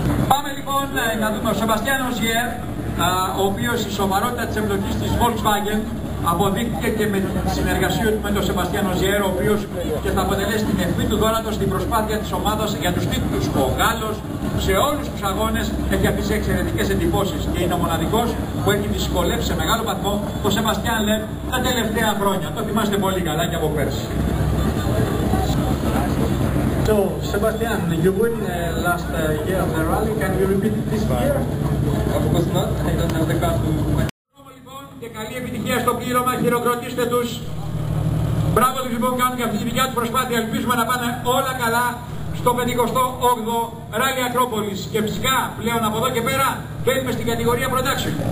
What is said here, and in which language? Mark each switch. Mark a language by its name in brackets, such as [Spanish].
[Greek] Πάμε λοιπόν να δούμε ο Σεβαστιάνος Γιέ, ο οποίος η σοβαρότητα της εμπλοκής της Volkswagen αποδείχθηκε και με τη συνεργασία του με τον Σεβαστιάνο Ζιέρ, ο οποίος και θα αποτελέσει την αιχμή του δόρατος στην προσπάθεια της ομάδας για τους τίτλους. Ο Γάλλος σε όλους τους αγώνες έχει αφήσει εξαιρετικές εντυπώσεις και είναι ο μοναδικός που έχει δυσκολεύσει σε μεγάλο βαθμό τον Σεβαστιάν Λεβ τα τελευταία χρόνια. Το θυμάστε πολύ καλά και από πέρσι. [English] So, Sebastian, you win last year of the rally. Can you repeat it this year? Of course not. I don't have the car to. [Greek] Και καλή επιτυχία στο πλήρωμα, χειροκροτήστε τους. Μπράβο τους λοιπόν, κάνουν και αυτή τη δικιά τους προσπάθεια. Ελπίζουμε να πάνε όλα καλά στο 58ο Ράλι Ακρόπολης. Και φυσικά πλέον από εδώ και πέρα μπαίνουμε στην κατηγορία Production.